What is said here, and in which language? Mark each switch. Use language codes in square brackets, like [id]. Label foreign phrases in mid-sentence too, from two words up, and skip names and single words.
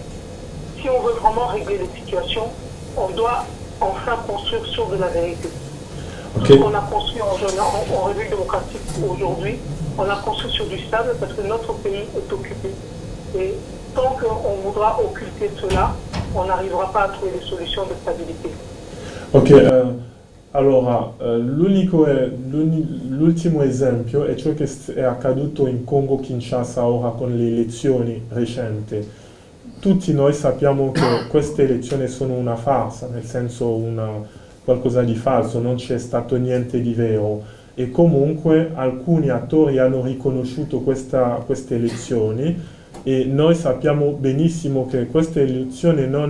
[fr] Si on veut vraiment régler les situations, on doit enfin construire sur de la vérité. Okay. Ce qu'on a construit en République démocratique aujourd'hui, on a construit sur du sable parce que notre pays est occupé. Et tant qu'on voudra occulter cela, on n'arrivera pas à trouver des solutions de stabilité. [it] Ok, allora l'ultimo esempio è ciò che è accaduto in Congo-Kinshasa ora con le elezioni recenti. Tutti noi sappiamo che queste elezioni sono una farsa, nel senso qualcosa di falso, non c'è stato niente di vero e comunque alcuni attori hanno riconosciuto queste elezioni e noi sappiamo benissimo che queste elezioni